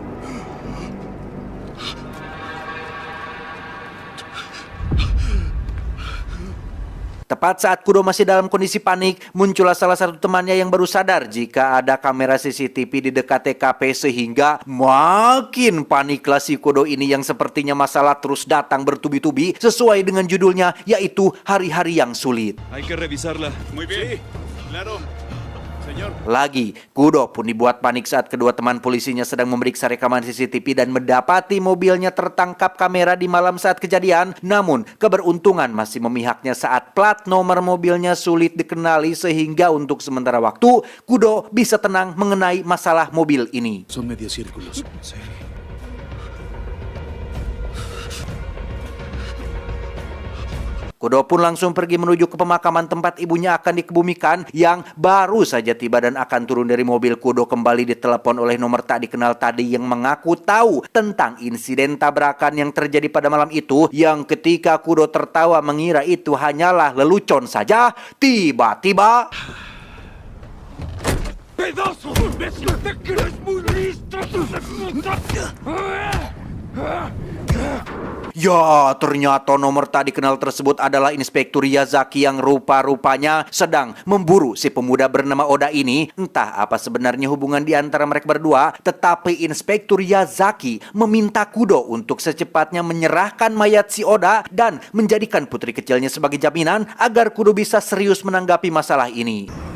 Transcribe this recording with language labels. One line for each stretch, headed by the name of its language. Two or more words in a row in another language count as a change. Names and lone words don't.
Indonesian: Tepat saat Kudo masih dalam kondisi panik, muncullah salah satu temannya yang baru sadar jika ada kamera CCTV di dekat TKP sehingga makin paniklah si Kudo ini yang sepertinya masalah terus datang bertubi-tubi sesuai dengan judulnya, yaitu hari-hari yang sulit.
Spanish: Hay que revisarla. Muy bien. Claro. Señor.
Indonesian: Lagi, Kudo pun dibuat panik saat kedua teman polisinya sedang memeriksa rekaman CCTV dan mendapati mobilnya tertangkap kamera di malam saat kejadian. Namun, keberuntungan masih memihaknya saat plat nomor mobilnya sulit dikenali sehingga untuk sementara waktu, Kudo bisa tenang mengenai masalah mobil ini.
Spanish: Son medio círculos. Sí.
Indonesian: Kudo pun langsung pergi menuju ke pemakaman tempat ibunya akan dikebumikan yang baru saja tiba dan akan turun dari mobil. Kudo kembali ditelepon oleh nomor tak dikenal tadi yang mengaku tahu tentang insiden tabrakan yang terjadi pada malam itu, yang ketika Kudo tertawa mengira itu hanyalah lelucon saja, tiba-tiba...
Spanish: ¡Pedazo! ¡Es que te crees muy listo!
Indonesian: Ya, ternyata nomor tak dikenal tersebut adalah Inspektur Yazaki yang rupa-rupanya sedang memburu si pemuda bernama Oda ini. Entah apa sebenarnya hubungan di antara mereka berdua, tetapi Inspektur Yazaki meminta Kudo untuk secepatnya menyerahkan mayat si Oda dan menjadikan putri kecilnya sebagai jaminan agar Kudo bisa serius menanggapi masalah ini.